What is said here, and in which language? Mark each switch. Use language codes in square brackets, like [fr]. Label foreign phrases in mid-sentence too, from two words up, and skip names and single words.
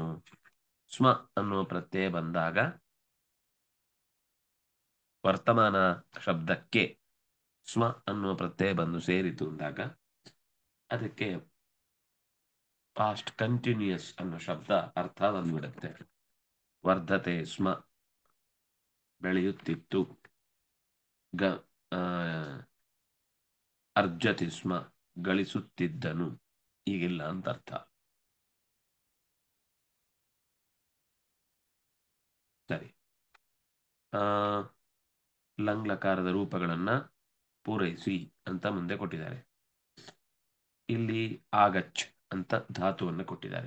[kn] ಸ್ಮ ಅನ್ನುವ ಪ್ರತ್ಯಯ ಬಂದಾಗ ವರ್ತಮಾನ ಶಬ್ದಕ್ಕೆ ಸ್ಮ ಅನ್ನುವ ಪ್ರತ್ಯಯ ಬಂದು ಸೇರಿತು ಅಂದಾಗ ಅದಕ್ಕೆ [en] past continuous [kn] ಅನ್ನೋ ಶಬ್ದ ಅರ್ಥ ಬಂದ್ಬಿಡುತ್ತೆ. [sa] ವರ್ಧತೆ ಸ್ಮ, [kn] ಬೆಳೆಯುತ್ತಿತ್ತು. [sa] ಅರ್ಜತಿ ಸ್ಮ, [kn] ಗಳಿಸುತ್ತಿದ್ದನು, ಈಗಿಲ್ಲ ಅಂತ ಅರ್ಥ. ಸರಿ. ಲಂಗ್ಲಕಾರದ ರೂಪಗಳನ್ನ ಪೂರೈಸಿ ಅಂತ ಮುಂದೆ ಕೊಟ್ಟಿದ್ದಾರೆ. ಇಲ್ಲಿ ಆಗಚ್ ಅಂತ ಧಾತುವನ್ನು ಕೊಟ್ಟಿದ್ದಾರೆ.